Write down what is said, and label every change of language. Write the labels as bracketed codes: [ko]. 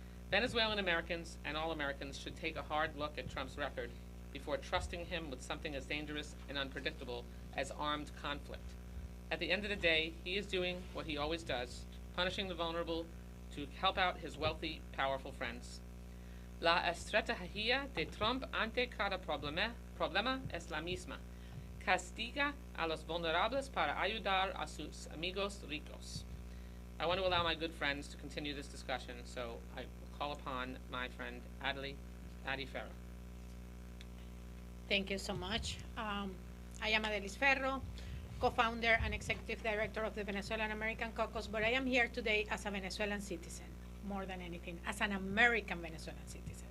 [en] Venezuelan Americans and all Americans should take a hard look at Trump's record before trusting him with something as dangerous and unpredictable as armed conflict. At the end of the day, he is doing what he always does, punishing the vulnerable to help out his wealthy, powerful friends. [es] La estrategia de Trump ante cada problema es la misma. Castiga a los vulnerables para ayudar a sus amigos ricos. [en] I want to allow my good friends to continue this discussion, so I will call upon my friend Addie Ferro. Thank you so much. I am Adelis Ferro, co-founder and executive director of the Venezuelan American Caucus, but I am here today as a Venezuelan citizen, more than anything, as an American Venezuelan citizen.